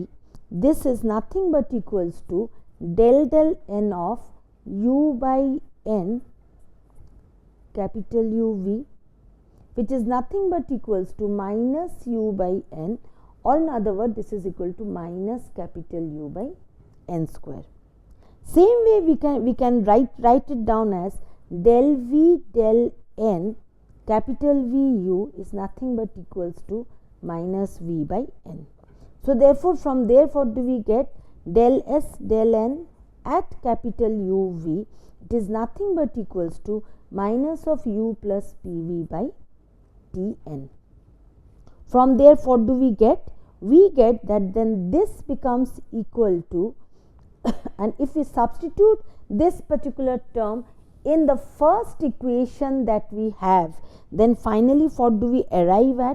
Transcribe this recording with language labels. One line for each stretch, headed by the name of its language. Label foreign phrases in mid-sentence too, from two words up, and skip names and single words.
English: This is nothing but equals to del N of U by N capital U V, which is nothing but equals to minus U by N, or in other words, this is equal to minus capital U by N square. Same way we can write it down as del V del N capital V U is nothing but equals to minus V by N. So therefore from there what do we get? Del S del N at capital U V, it is nothing but equals to minus of U plus PV by Tn. From there what do we get? We get that then this becomes equal to and if we substitute this particular term in the first equation that we have, then finally what do we arrive at?